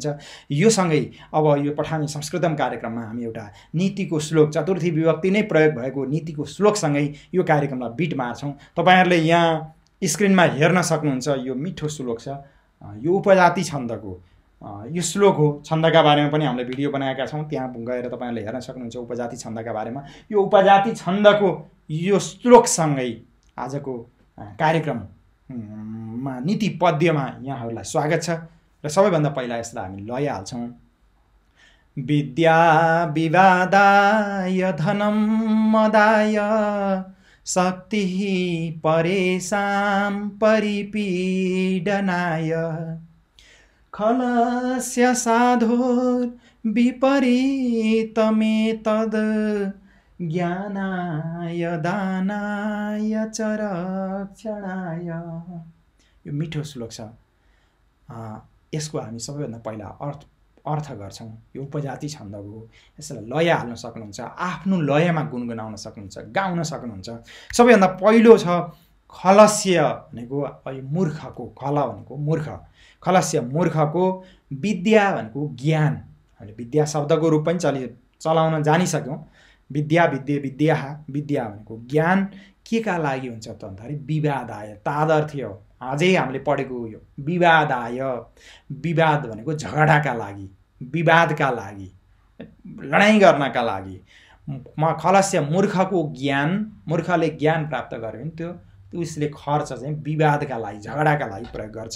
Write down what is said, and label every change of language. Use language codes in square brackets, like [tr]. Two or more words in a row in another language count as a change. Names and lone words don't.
[ne] यो सँगै अब यो पठामी संस्कृतम कार्यक्रममा हामी एउटा नीतिको श्लोक, चतुर्थी विभक्ति नै प्रयोग भएको नीतिको श्लोकसँगै यो कार्यक्रमलाई बिट मार्छौँ। तपाईँहरूले यहाँ स्क्रिनमा हेर्न सक्नुहुन्छ, यो मिठो श्लोक छ, यो उपजाति छन्दको यो श्लोक हो। छन्दका बारेमा पनि हामीले भिडियो बनाएका छौँ, त्यहाँ गएर तपाईँहरूले हेर्न सक्नुहुन्छ उपजाति छन्दका बारेमा। यो उपजाति छन्दको यो श्लोकसँगै आजको कार्यक्रममा नीति पद्यमा यहाँहरूलाई स्वागत छ। र सबैभन्दा पहिला यसलाई हामी लय हाल्छौँ। [sa] विद्या विवादाय धनं मदाय शक्तिः परेषां परिपीडनाय खलस्य साधुर्विपरीतमेतद् ज्ञानाय दानाय च रक्षणाय। [ne] यो मिठो श्लोक छ। यसको हामी सबैभन्दा पहिला अर्थ गर्छौँ। यो उपजाति छन्दको, यसलाई लय हाल्न सक्नुहुन्छ, आफ्नो लयमा गुनगुनाउन सक्नुहुन्छ, गाउन सक्नुहुन्छ। सबैभन्दा पहिलो छ खलस्य भनेको मूर्खको, खल भनेको मूर्ख, खलस्य मूर्खको, विद्या भनेको ज्ञान, हामीले विद्या शब्दको रूप पनि चलाउन जानिसक्यौँ। [sa] विद्या विद्याः, [ne] विद्या भनेको ज्ञान के का लागि हुन्छ त भन्दाखेरि विवादाय, तादर्थ्य हो। अझै हामीले पढेको यो विवादाय, विवाद भनेको झगडाका लागि, विवादका लागि, लडाइँ गर्नका लागि। खलस्य मूर्खको ज्ञान, मूर्खले ज्ञान प्राप्त गर्यो भने त्यो उसले खर्च चाहिँ विवादका लागि, झगडाका लागि प्रयोग गर्छ।